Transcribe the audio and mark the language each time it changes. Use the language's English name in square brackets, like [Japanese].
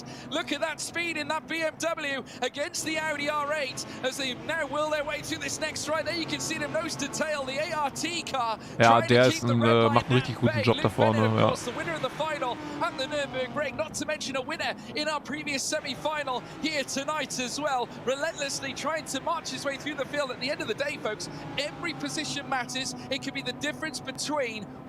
[English] Look at that speed in that BMW against the Audi R8 as they now will their way through this next stride. There you can see them nose to tail, the ART car. [German] Ja, der ist macht einen richtig guten Job da vorne. Ja. [English] The winner of the final at the Nürburgring, not to mention a winner in our previous semi-final here tonight as well. Relentlessly trying to march his way through the field. At the end of the day, folks, every position matters. It could be the difference between